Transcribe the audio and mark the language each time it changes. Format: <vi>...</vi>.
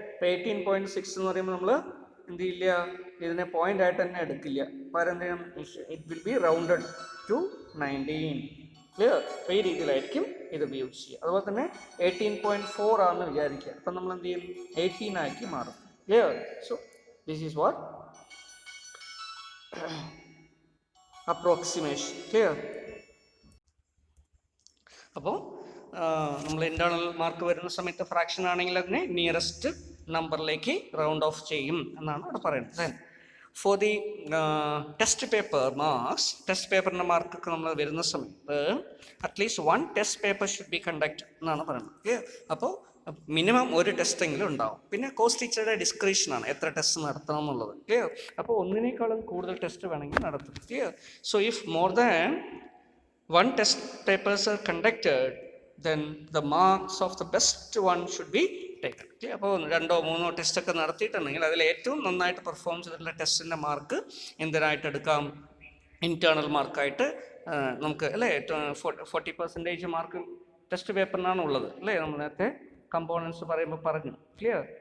<ml>ഇപ്പോൾ 18.6 എന്ന് പറയുമ്പോൾ നമ്മൾ എന്ത് ചെയ്യില്ല, ഇതിനെ പോയിന്റ് ആയിട്ട് തന്നെ എടുക്കില്ല, പകരം എന്ത് ചെയ്യണം,</ml> <en>It will be rounded to 19. Clear?</en> <ml>അപ്പോൾ ഈ രീതിയിലായിരിക്കും ഇത് ഉപയോഗിച്ച് ചെയ്യുക. അതുപോലെ തന്നെ 18.4 ആണെന്ന് വിചാരിക്കുക, അപ്പം നമ്മൾ എന്ത് ചെയ്യും, 18 ആക്കി മാറും.</ml> <en>Clear? So this is what approximation. Clear?</en> <ml>അപ്പോൾ നമ്മൾ ഇൻറ്റേർണൽ മാർക്ക് വരുന്ന സമയത്ത് ഫ്രാക്ഷൻ ആണെങ്കിൽ അതിനെ നിയറസ്റ്റ് നമ്പറിലേക്ക് റൗണ്ട് ഓഫ് ചെയ്യും എന്നാണ് അവിടെ പറയുന്നത്.</ml> <en>then for the test paper marks,</en> <ml>test പേപ്പറിൻ്റെ മാർക്കൊക്കെ നമ്മൾ വരുന്ന സമയത്ത്</ml> <en>at least 1 test paper should be conduct</en> <ml>എന്നാണ് പറയുന്നത്.</ml> <en>Clear?</en> <ml>അപ്പോൾ മിനിമം ഒരു ടെസ്റ്റെങ്കിലും ഉണ്ടാവും. പിന്നെ കോഴ്സ് ടീച്ചറുടെ ഡിസ്ക്രിപ്ഷനാണ് എത്ര ടെസ്റ്റ് നടത്തണം എന്നുള്ളത്. ക്ലിയർ? അപ്പോൾ ഒന്നിനേക്കാളും കൂടുതൽ ടെസ്റ്റ് വേണമെങ്കിൽ നടത്തും.</ml> <en>Clear? So if more than 1 test papers are conducted, then the marks of the best one should be taken. Clear?</en> <ml>അപ്പോൾ 2 or 3 ടെസ്റ്റൊക്കെ നടത്തിയിട്ടുണ്ടെങ്കിൽ അതിൽ ഏറ്റവും നന്നായിട്ട് പെർഫോം ചെയ്തിട്ടുള്ള ടെസ്റ്റിൻ്റെ മാർക്ക് എന്തിനായിട്ട് എടുക്കാം, ഇൻറ്റേർണൽ മാർക്കായിട്ട് നമുക്ക് അല്ലേ 40% മാർക്ക് ടെസ്റ്റ് പേപ്പറിനാണ് ഉള്ളത് അല്ലേ, നമ്മൾ നേരത്തെ കമ്പോണൻസ് പറയുമ്പോൾ പറഞ്ഞു. ക്ലിയർ?</ml>